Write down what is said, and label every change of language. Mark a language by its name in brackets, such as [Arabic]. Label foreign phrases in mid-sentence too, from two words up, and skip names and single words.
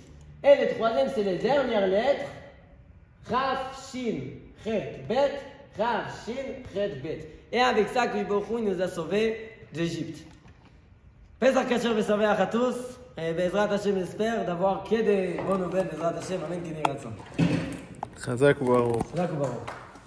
[French] Et le troisième, c'est les dernières lettres, [Hebrew] תו, שין, חית, בית, תו, שין, חית, בית. [French] Et avec ça, il nous a sauvés d'Égypte. [Hebrew] פסח כשר ושמח [French] à tous. Et [Hebrew] בעזרת השם, [French] j'espère d'avoir que des bonnes nouvelles. [Hebrew] בעזרת השם, אמן, כן יהי רצון. חזק וברוך. חזק וברוך.